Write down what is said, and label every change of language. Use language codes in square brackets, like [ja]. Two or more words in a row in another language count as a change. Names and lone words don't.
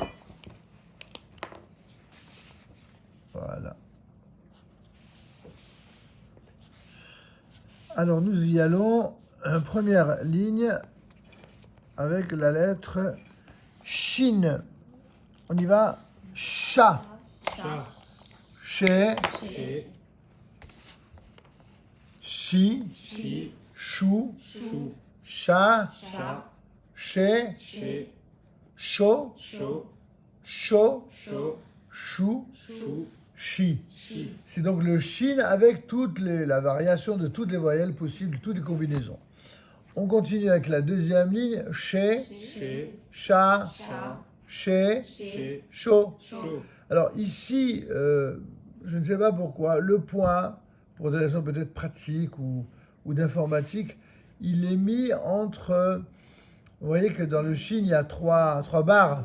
[fr] Voilà. Alors nous y allons, première ligne avec la lettre Shin. On y va, Cha, Cha. Che, Che. Shi, Chi. Chou, Chou. Cha, Cha. Che, Che. Cho, Cho. Cho, Cho. Chou, Chou. Chi. Chi. C'est donc le Shin avec la variation de toutes les voyelles possibles, toutes les combinaisons. On continue avec la deuxième ligne, Che, Che. Cha, Cha. Che, Che. Cho. Cho. Alors ici, je ne sais pas pourquoi, le point, pour des raisons peut-être pratiques ou d'informatique, il est mis entre, vous voyez que dans le Shin, il y a trois barres.